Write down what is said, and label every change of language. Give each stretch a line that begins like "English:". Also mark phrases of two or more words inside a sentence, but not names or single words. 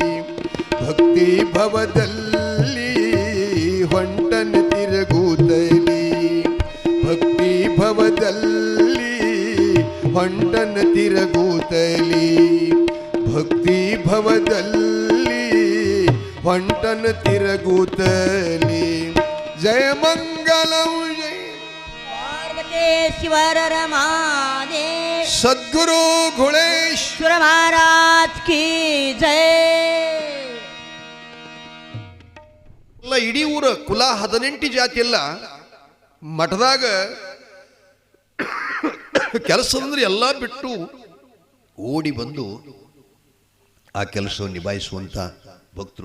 Kannada: ಹೊಂಟನ ತಿರುಗುತ್ತಲಿ ಭಕ್ತಿ ಭವದಲ್ಲಿ ಹೊಂಟನ ತಿರುಗುತ್ತಲಿ ಭಕ್ತಿ ಭವದಲ್ಲಿ ಹೊಂಟನ ತಿರುಗುತ್ತಲಿ ಜಯ ಮಂಗಲಂ
Hindi: पार्वतीश्वर रमादेव सद्गुरु घुलेश्वर महाराज की जय.
Kannada: ಇಡೀ ಊರ ಕುಲ 18 ಜಾತಿ ಎಲ್ಲ ಮಠದಾಗ ಕೆಲಸ ಅಂದ್ರೆ ಎಲ್ಲ ಬಿಟ್ಟು ಓಡಿ ಬಂದು ಆ ಕೆಲಸವನ್ನು ನಿಭಾಯಿಸುವಂಥ ಭಕ್ತರು.